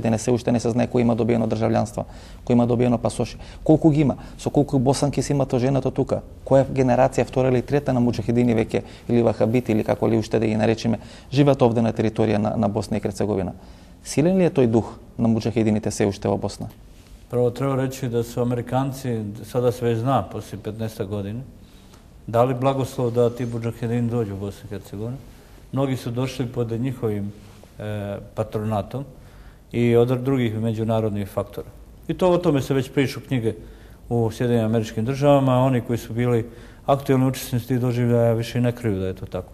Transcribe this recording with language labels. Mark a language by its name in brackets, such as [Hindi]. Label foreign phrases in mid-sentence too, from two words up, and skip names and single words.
[Macedonian] Денес се уште не се знае кој има добиено државјанство, кој има добиено пасоши, колку ги има, со колку босанки се имато женато тука, која генерација втора или трета на муџахедини веќе или вахабити или како ли уште да ги наречеме, живеат овде на територија на Босна и Херцеговина. Силен ли е тој дух на муџахедините се уште во Босна? [Bosnian] Прво треба речи да su Американци, sada se već zna, poslije 15 godina, dali blagoslov da ti mudžahedini dođu u Bosnu i Hercegovinu. Mnogi su došli pod njihovim patronatom i od drugih međunarodnih faktora. I to o tome se već pišu knjige u Sjedinjenim Američkim Državama, a oni koji su bili aktuelni učesnici tih doživljaja više i ne kriju da je to tako.